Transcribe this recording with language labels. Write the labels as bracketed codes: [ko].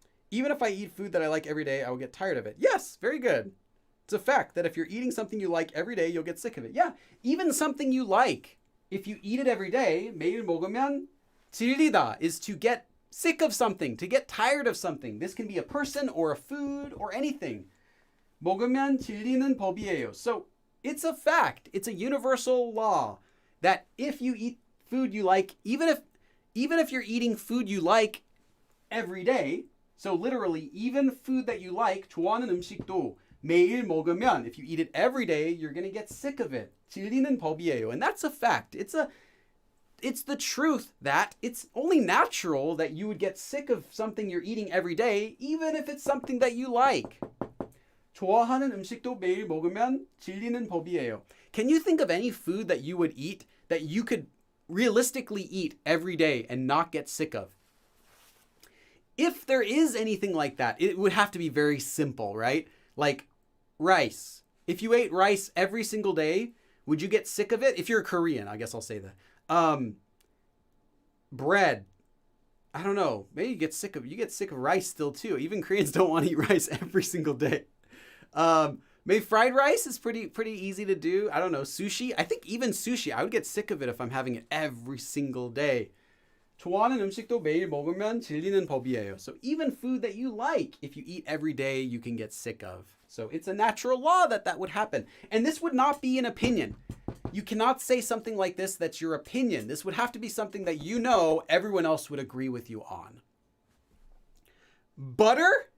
[en] Even if I eat food that I like every day, I will get tired of it. Yes, very good. It's a fact that if you're eating something you like every day, you'll get sick of it. Yeah, even something you like, if you eat it every day, [ko] 매일 먹으면 질리다 [en] is to get sick of something, to get tired of something. This can be a person or a food or anything. [ko] 먹으면 질리는 법이에요. [en] So it's a fact. It's a universal law that if you eat food you like, even if you're eating food you like every day, so literally even food that you like, [ko] 좋아하는 음식도 매일 먹으면, [en] if you eat it every day, you're going to get sick of it. [ko] 질리는 법이에요. [en] And that's a fact. It's the truth that it's only natural that you would get sick of something you're eating every day, even if it's something that you like. [ko] 좋아하는 음식도 매일 먹으면 질리는 법이에요. [en] Can you think of any food that you would eat that you could realistically eat every day and not get sick of? If there is anything like that, it would have to be very simple, right? Like rice. If you ate rice every single day, would you get sick of it? If you're Korean, I guess I'll say that. Bread. I don't know. Maybe you get sick of rice still too. Even Koreans don't want to eat rice every single day. Maybe fried rice is pretty easy to do. I don't know. Sushi. I think even sushi, I would get sick of it if I'm having it every single day. [ko] 좋아하는 음식도 매일 먹으면 질리는 법이에요. [en] So even food that you like, if you eat every day, you can get sick of. So it's a natural law that would happen. And this would not be an opinion. You cannot say something like this that's your opinion. This would have to be something that you know everyone else would agree with you on. Butter?